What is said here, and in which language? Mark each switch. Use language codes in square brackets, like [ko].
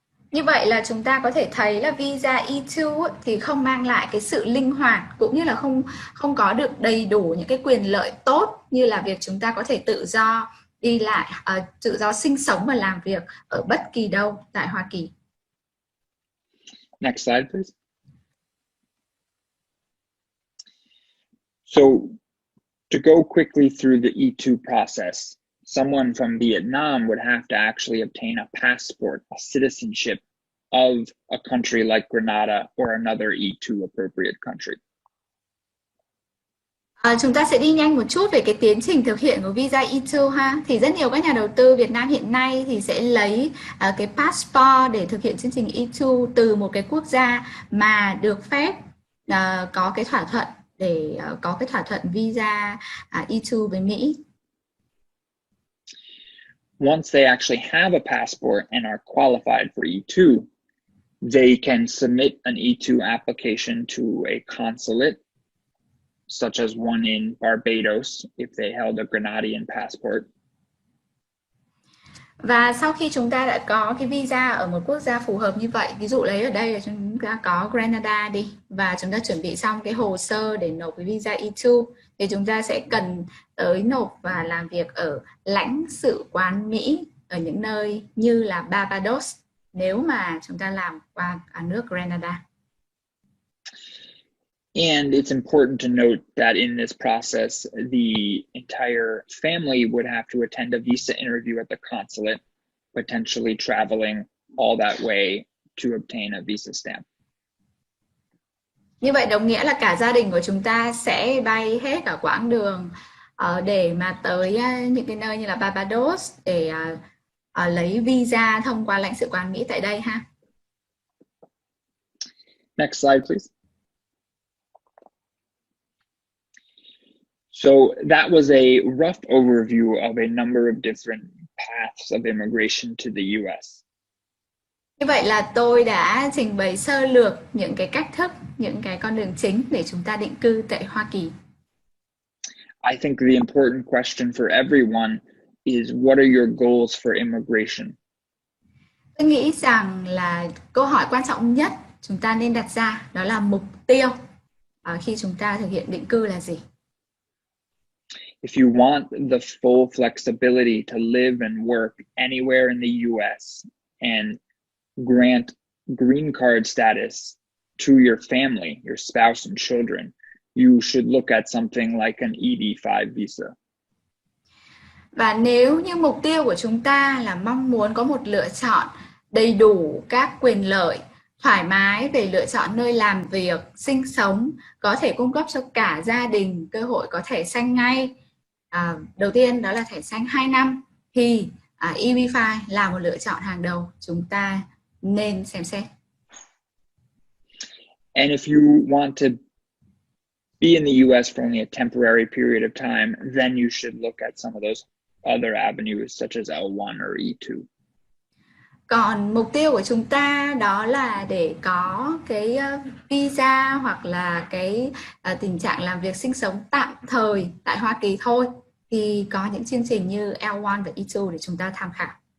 [vi] Như vậy là chúng ta có thể thấy là visa E2 thì không mang lại cái sự linh hoạt, cũng như là không có được đầy đủ những cái quyền lợi tốt như là việc chúng ta có thể tự do đi lại, tự do sinh sống và làm việc ở bất kỳ đâu tại Hoa Kỳ. [en] Next slide, please. So to go quickly through the E2 process, someone from Vietnam would have to actually obtain a passport, a citizenship of a country like Grenada or another E2 appropriate country. [vi] Chúng ta sẽ đi nhanh một chút về cái tiến trình thực hiện của visa E2 ha. Thì rất nhiều các nhà đầu tư Việt Nam hiện nay thì sẽ lấy cái passport để thực hiện chương trình E2 từ một cái quốc gia mà được phép có cái thỏa thuận để có cái thỏa thuận visa E2 với Mỹ. [en] Once they actually have a passport and are qualified for E2, they can submit an E2 application to a consulate, such as one in Barbados if they held a Grenadian passport. [vi] Và sau khi chúng ta đã có cái visa ở một quốc gia phù hợp như vậy, ví dụ lấy ở đây là chúng ta có Grenada đi, và chúng ta chuẩn bị xong cái hồ sơ để nộp cái visa E2, thì chúng ta sẽ cần tới nộp và làm việc ở lãnh sự quán Mỹ ở những nơi như là Barbados nếu mà chúng ta làm qua nước Grenada. [en] And it's important to note that in this process, the entire family would have to attend a visa interview at the consulate, potentially traveling all that way to obtain a visa stamp. [vi] Như vậy đồng nghĩa là cả gia đình của chúng ta sẽ bay hết cả quãng đường để mà tới những cái nơi như là Barbados để lấy visa thông qua lãnh sự quán Mỹ tại đây ha. [en] Next slide, please. So that was a rough overview of a number of different paths of immigration to the US. [vi] Như vậy là tôi đã trình bày sơ lược những cái cách thức, những cái con đường chính để chúng ta định cư tại Hoa Kỳ. [en] I think the important question for everyone is, what are your goals for immigration? [vi] Tôi nghĩ rằng là câu hỏi quan trọng nhất chúng ta nên đặt ra đó là mục tiêu khi chúng ta thực hiện định cư là gì? [en] If you want the full flexibility to live and work anywhere in the US and grant green card status to your family, your spouse and children, you should look at something like an EB-5 visa. [vi] Và nếu như mục tiêu của chúng ta là mong muốn có một lựa chọn đầy đủ các quyền lợi, thoải mái về lựa chọn nơi làm việc, sinh sống, có thể cung cấp cho cả gia đình cơ hội có thẻ xanh ngay. Đầu tiên đó là thẻ xanh 2 năm thì EB-5 là một lựa chọn hàng đầu chúng ta nên xem xét. [en] And if you want to be in the US for only a temporary period of time, then you should look at some of those other avenues such as L1 or E2. [vi] Còn mục tiêu của chúng ta đó là để có cái visa hoặc là cái tình trạng làm việc sinh sống tạm thời tại Hoa Kỳ thôi, thì có những chương trình như L1 và E2 để chúng ta tham khảo.